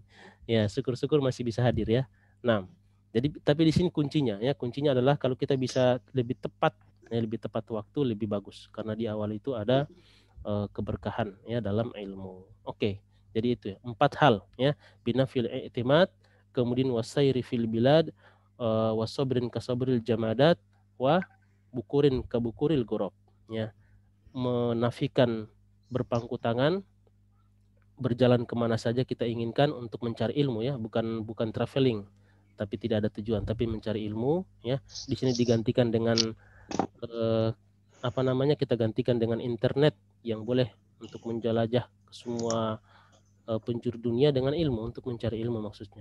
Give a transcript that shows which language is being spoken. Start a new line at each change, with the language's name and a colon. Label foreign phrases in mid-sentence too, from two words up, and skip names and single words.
Indonesian: Ya, syukur-syukur masih bisa hadir ya. Nah, jadi tapi di sini kuncinya ya, kuncinya adalah kalau kita bisa lebih tepat ya, lebih tepat waktu lebih bagus, karena di awal itu ada keberkahan ya dalam ilmu. Oke. Jadi itu ya, 4 hal ya.
Arabic: بنفي الاعتماد,
Indonesian: kemudian
Arabic: وسير في البلاد وصبر كصبر الجمادات وبكور كبكور الغراب ya.
Indonesian: Menafikan berpangku tangan, berjalan kemana saja kita inginkan untuk mencari ilmu ya, bukan traveling, tapi tidak ada tujuan, tapi mencari ilmu ya. Di sini digantikan dengan apa namanya, kita gantikan dengan internet yang boleh untuk menjelajah ke semua penjuru dunia dengan ilmu, untuk mencari ilmu maksudnya.